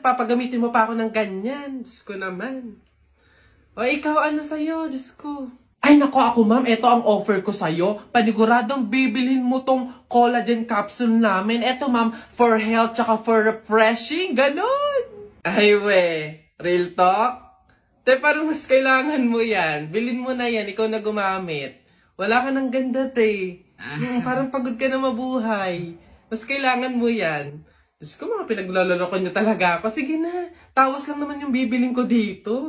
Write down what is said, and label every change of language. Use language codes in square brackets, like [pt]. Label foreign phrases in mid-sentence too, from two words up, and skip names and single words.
[tl] Papagamitin mo pa ako ng ganyan. Diyos ko naman. O, ikaw, ano sa'yo? Diyos ko. Ay, nako ako, ma'am. Ito ang offer ko sa'yo. Paniguradong bibilhin mo tong collagen capsule namin. [en] Ito, ma'am, [tl] for health tsaka [en] for refreshing. [tl] Ganon. Ay, [en] we. Real talk? [tl] Te, parang mas kailangan mo yan. Bilhin mo na yan. Ikaw na gumamit. Wala ka ng ganda, te. Parang pagod ka na mabuhay. Mas kailangan mo yan. Diyos ko, mga pinaglalaro ko niyo talaga ako. Sige na, tawas lang naman yung bibiling ko dito.